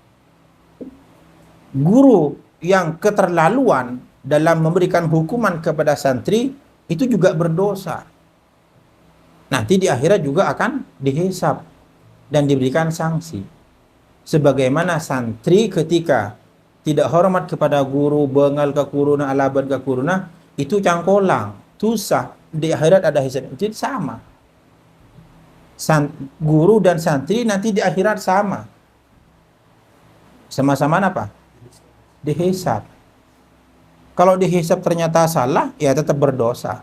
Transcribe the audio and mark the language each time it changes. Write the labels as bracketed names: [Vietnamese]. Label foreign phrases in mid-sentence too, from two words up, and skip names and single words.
[Indonesian] Guru yang keterlaluan dalam memberikan hukuman kepada santri itu juga berdosa. Nanti di akhirat juga akan dihisab dan diberikan sanksi. Sebagaimana santri ketika tidak hormat kepada guru, [Madurese] bengal ke kuruna, alaban ke kuruna, itu cangkolang, tusah, [Indonesian] di akhirat ada hisab. Jadi sama. Guru dan santri nanti di akhirat sama. Sama-sama apa? Dihisab. Kalau dihisab ternyata salah, ya tetap berdosa.